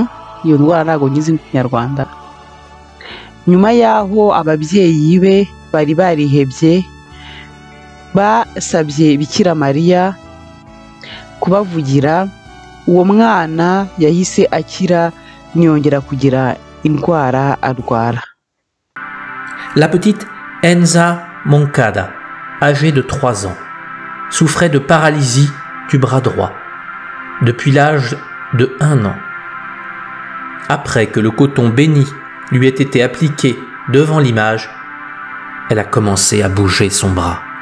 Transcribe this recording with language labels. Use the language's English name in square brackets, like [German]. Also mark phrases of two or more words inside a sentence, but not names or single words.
[Kinyarwanda] Iyo ndwara ntago ngize mu Kinyarwanda. Nyuma yaho ababyeyi be bari barihebye, basabye Bikira Mariya kubavugira. Uwo mwana yahise akira niyongera kugira indwara arwara. [French] La petite Enza Moncada, âgée de 3 ans, souffrait de paralysie du bras droit depuis l'âge de 1 an. Après que le coton béni lui ait été appliqué devant l'image, elle a commencé à bouger son bras.